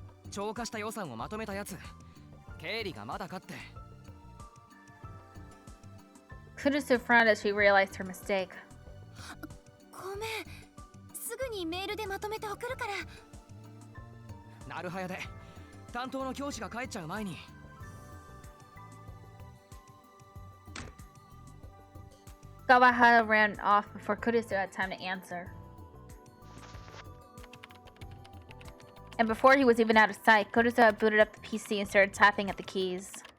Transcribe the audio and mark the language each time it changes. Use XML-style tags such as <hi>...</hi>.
<ja>超過した予算をまとめたやつ。経理がまだかって。</ja> <en>Kurisu frowned as she realized her mistake.</en> <ja>ごめん。すぐにメールでまとめて送るから。なるはやで担当の教師が帰っちゃう前に。</ja> <en>Kawahara ran off before Kurisu had time to answer. And before he was even out of sight, Kurisu had booted up the PC and started tapping at the keys.</en>